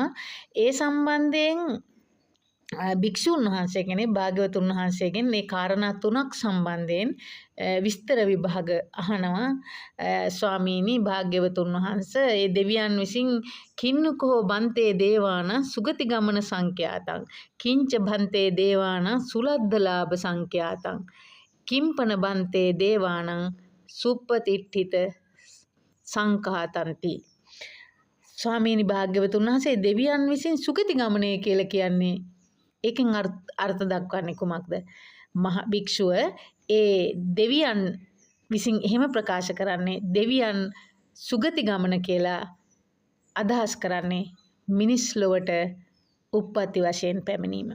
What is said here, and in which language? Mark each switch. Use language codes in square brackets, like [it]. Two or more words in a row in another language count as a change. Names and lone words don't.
[si] ඒ සම්බන්ධයෙන් භික්ෂුන් වහන්සේ කෙනෙක් භාග්‍යවතුන් වහන්සේගෙන් මේ කාරණා තුනක් සම්බන්ධයෙන් විස්තර විභාග අහනවා. ස්වාමීනි භාග්‍යවතුන් වහන්සේ ඒ දෙවියන් විසින් [pi] කින්නකෝ බන්තේ දේවාන සුගති ගමන සංඛ්‍යාතං කිංච බන්තේ දේවාන සුලද්දලාභ සංඛ්‍යාතං කිම්පන බන්තේ දේවානං සුප්පතිට්ඨිත සංඛාතಂತಿ. [si] ස්වාමීනි භාග්‍යවතුන් වහන්සේ දෙවියන් විසින් සුගති ගමනය කියලා කියන්නේ ඒකෙන් අර්ථ දක්වන්නේ කුමක්ද? මහ භික්ෂුව ඒ දෙවියන් විසින් එහෙම ප්‍රකාශ කරන්නේ දෙවියන් සුගති ගමන කියලා අදහස් කරන්නේ මිනිස් ලොවට උප්පත්ති වශයෙන් පැමිණීම.